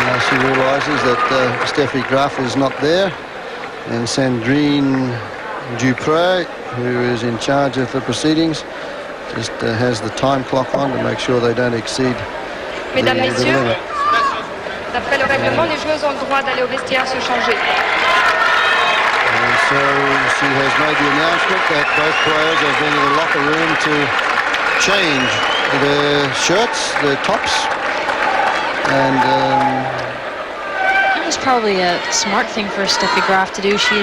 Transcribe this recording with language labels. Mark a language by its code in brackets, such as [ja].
[en] She realises that Steffi Graf is not there, and Sandrine Dupré, who is in charge of the proceedings, just has the time clock on to make sure they don't exceed the limit. [fr] D'après le règlement, les joueuses ont le droit d'aller au vestiaire se changer. [en] And so she has made the announcement that both players have been in the locker room to change their shirts, their tops, and that was probably a smart thing for Steffi Graf to do.